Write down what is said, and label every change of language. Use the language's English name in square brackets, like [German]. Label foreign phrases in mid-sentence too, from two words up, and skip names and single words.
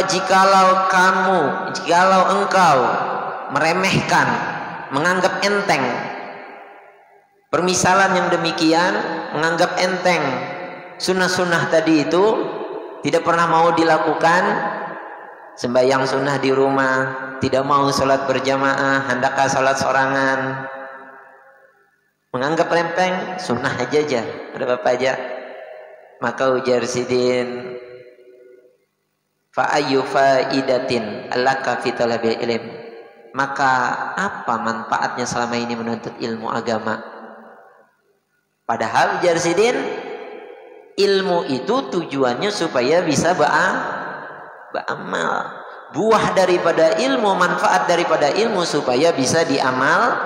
[Indonesian] jikalau engkau meremehkan, menganggap enteng permisalan yang demikian, menganggap enteng sunnah-sunnah tadi itu, tidak pernah mau dilakukan, sembahyang sunnah di rumah, tidak mau sholat berjamaah, hendakkah sholat sorangan, menganggap rempeng, sunnah aja, ada apa aja. [Banjar] Maka ujar sidin, [Arabic] fa ayyu faidatin allaka fi talabil ilm, [Indonesian] maka apa manfaatnya selama ini menuntut ilmu agama? [Banjar] Padahal ujar sidin, ilmu itu tujuannya supaya bisa beramal. [Indonesian] Buah daripada ilmu, manfaat daripada ilmu supaya bisa diamal.